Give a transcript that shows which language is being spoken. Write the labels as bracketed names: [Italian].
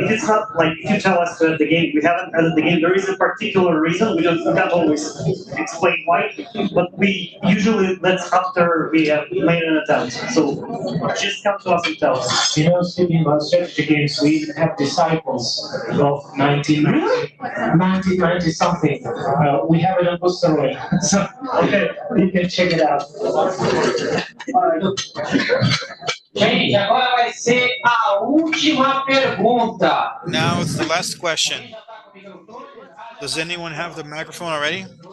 [English] If it's not like, if you tell us to add the game, we haven't added the game, there is a particular reason, we can't always explain why, but we usually, that's after we have made an attempt. So just come to us and tell us. You know, speaking about strategy games, we even have disciples of 1990 something. We have it on Boosteroid, so okay, you can check it out. [Portuguese] Gente, agora vai ser a última pergunta. [English] Now it's the last question. Does anyone have the microphone already?